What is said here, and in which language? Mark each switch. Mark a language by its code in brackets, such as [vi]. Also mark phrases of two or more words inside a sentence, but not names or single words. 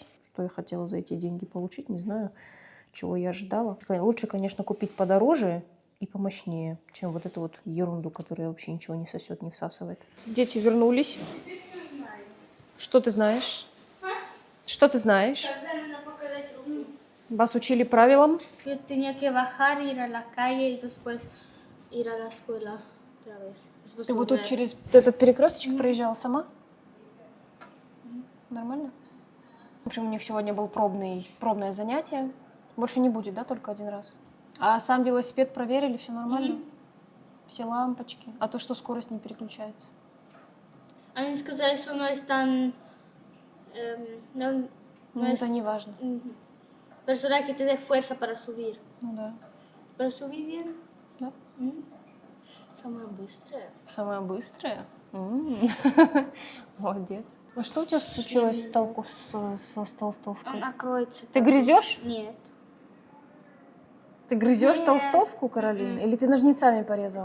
[ru] Что я хотела за эти деньги получить, не знаю, чего я ожидала. Лучше, конечно, купить подороже и помощнее, чем вот эту вот ерунду, которая вообще ничего не сосет, не всасывает. Дети вернулись. Что ты знаешь? Что ты знаешь? Тогда надо показать руку. Вас учили правилам? [es] Yo tenía que bajar, ir a la calle y después ir a la escuela otra vez. Después [ru] Ты вот тут [es] volver. [ru] через этот перекресточек проезжала сама? Нормально? В общем, у них сегодня был пробное занятие. Больше не будет, да, только один раз. А сам велосипед проверили, все нормально? Все лампочки. А то, что скорость не переключается. Они сказали, что [es] no es tan... no [ru] Ну, [es] es... [ru] это не важно. [es] Pero solo hay que tener fuerza para subir. [ru] Ну да. [es] Pero subí bien. [ru] Да? Самая быстрая. Самая быстрая? Молодец. А что у тебя случилось с толстовкой? Она кроется. Ты грызешь? Нет. Ты грызешь Нет. толстовку, Каролина? Или ты ножницами порезала?